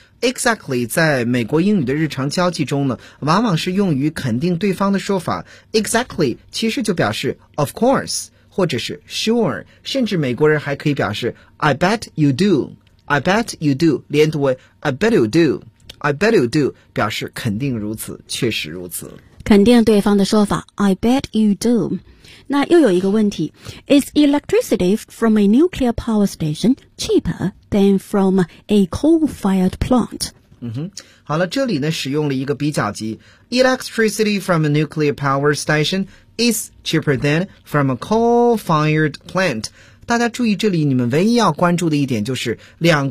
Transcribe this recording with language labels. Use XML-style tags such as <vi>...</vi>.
<zh>Exactly 在美国英语的日常交际中呢，往往是用于肯定对方的说法。 Exactly 其实就表示</zh> <en>of course</en> <zh>或者是 sure， 甚至美国人还可以表示</zh> <en>I bet you do</en> <zh>连读为 I bet you do 表示肯定如此，确实如此，肯定对方的说法</zh> <en>I bet you do。</en> <zh>那又有一个问题</zh> <en>Is electricity from a nuclear power station cheaper than from a coal-fired plant?</en> <zh>好了，这里呢使用了一个比较级</zh> <en>Electricity from a nuclear power station is cheaper than from a coal-fired plant。</en> <zh>大家注意这里你们唯一要关注的一点就是两个</zh>